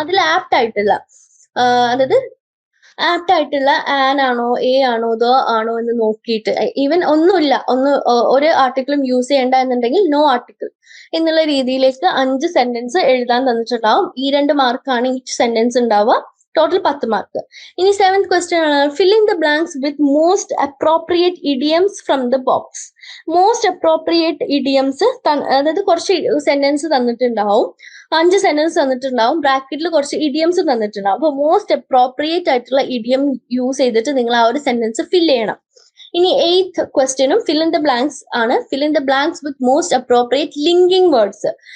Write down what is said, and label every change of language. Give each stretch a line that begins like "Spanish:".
Malayalam: അതിൽ ആപ്റ്റ് ആയിട്ടുള്ള, അതായത് ആപ്റ്റ് ആയിട്ടുള്ള ആൻ ആണോ എ ആണോ ദ ആണോ എന്ന് നോക്കിയിട്ട്, ഈവൻ ഒന്നുമില്ല, ഒരു ആർട്ടിക്കിളും യൂസ് ചെയ്യേണ്ട എന്നുണ്ടെങ്കിൽ നോ ആർട്ടിക്കിൾ എന്നുള്ള രീതിയിലേക്ക് 5 സെന്റൻസ് എഴുതാൻ തന്നിട്ടുണ്ടാവും. ഈ 2 മാർക്കാണ് ഈച്ച് സെന്റൻസ് ഉണ്ടാവുക. Total 10 mark. ഇനി 7th ക്വസ്റ്റ്യൻ ആണ്,
English: fill in the blanks with most appropriate idioms from the box.
Malayalam: Most appropriate idioms, അതായത് കുറച്ച് സെന്റൻസ് തന്നിട്ടുണ്ടാവും, 5 സെന്റൻസ് തന്നിട്ടുണ്ടാവും, ബ്രാക്കറ്റിൽ കുറച്ച് ഇഡിയംസ് തന്നിട്ടുണ്ടാവും. അപ്പൊ മോസ്റ്റ് അപ്രോപ്രിയേറ്റ് ആയിട്ടുള്ള ഇഡിയം യൂസ് ചെയ്തിട്ട് നിങ്ങൾ ആ ഒരു സെന്റൻസ് ഫില്ല് ചെയ്യണം. ഇനി 8th ക്വസ്റ്റ്യനും ഫിൽ ഇൻ ദ ബ്ലാങ്ക്സ് ആണ്. Fill in the blanks with most appropriate linking words.